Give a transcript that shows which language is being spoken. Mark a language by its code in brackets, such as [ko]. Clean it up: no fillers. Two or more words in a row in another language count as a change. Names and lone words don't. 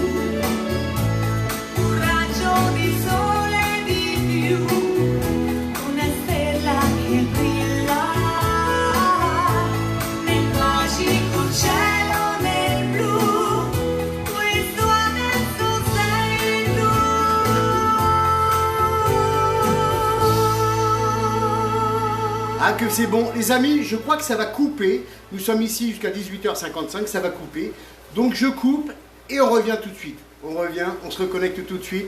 [it] un raggio di sole di più, una stella che brilla nel magico cielo nel blu, questo adesso sei tu. [fr] Ah que c'est bon. Les amis, je crois que ça va couper. Nous sommes ici jusqu'à 18h55, ça va couper. Donc je coupe et on revient tout de suite. On revient, on se reconnecte tout de suite.